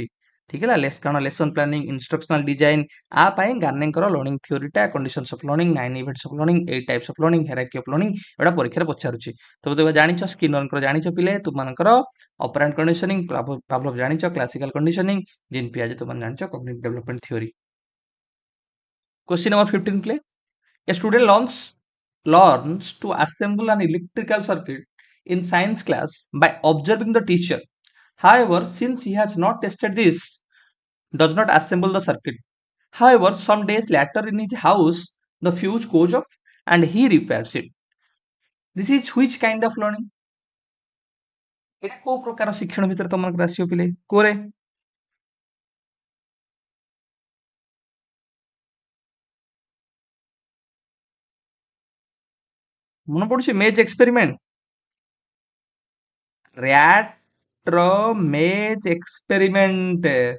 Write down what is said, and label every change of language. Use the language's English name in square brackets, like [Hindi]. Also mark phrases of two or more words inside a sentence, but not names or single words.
[Odia] ଠିକ ହେଲା, କାରଣ [English] lesson planning, instructional design [Odia] ଆ ପାଇଁ ଗାର୍ନେଙ୍କର [English] learning theory, conditions of learning, 9 of learning, 8 types of learning, hierarchy of learning [Odia] ଏଗୁଡା ପରୀକ୍ଷାରେ ପଚାରୁଛି। ତମେ ଜାଣିଛ ସ୍କିନରଙ୍କର ଜାଣିଛ ପିଲେ ତୁମମାନଙ୍କର [English] operant conditioning, [Odia] ପାଭଲଭ ଜାଣିଛ [English] classical conditioning, [Odia] ଜିନ୍ ପିଆଜେ ତୁମମାନେ ଜାଣିଛ [English] cognitive development theory. Question number 15 play. A student learns to assemble an electrical circuit in science class by observing the teacher. However, since he has not tested this, does not assemble the circuit. However, some days later in his house, the fuse goes off and he repairs it. This is which kind of learning? [Odia] এটা କୋଉ ପ୍ରକାର ଶିକ୍ଷଣ ଭିତରେ ତମମାନଙ୍କର ଆସିବ ପିଲେ କୋରେ? ମନେ ପଡୁଛି [English] maze experiment, rat's maze experiment.